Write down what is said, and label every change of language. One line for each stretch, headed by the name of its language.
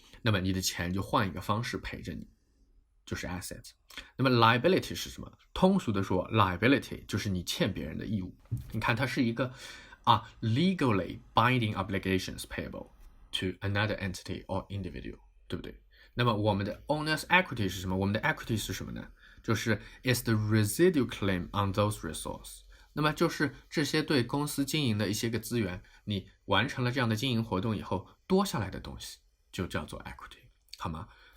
Chinese: 那么你的钱就换一个方式陪着你，就是 asset。那么 liability 是什么？通俗的说 liability 就是你欠别人的义务。你看它是一个
English: legally binding obligations payable to another entity or individual，
Chinese: 对不对？那么我们的 owner's equity 是什么？我们的 equity 是什么呢？就是
English: is the residual claim on those resources。
Chinese: 那么就是这些对公司经营的一些个资源，你完成了这样的经营活动以后多下来的东西就叫做 equity， 好吗？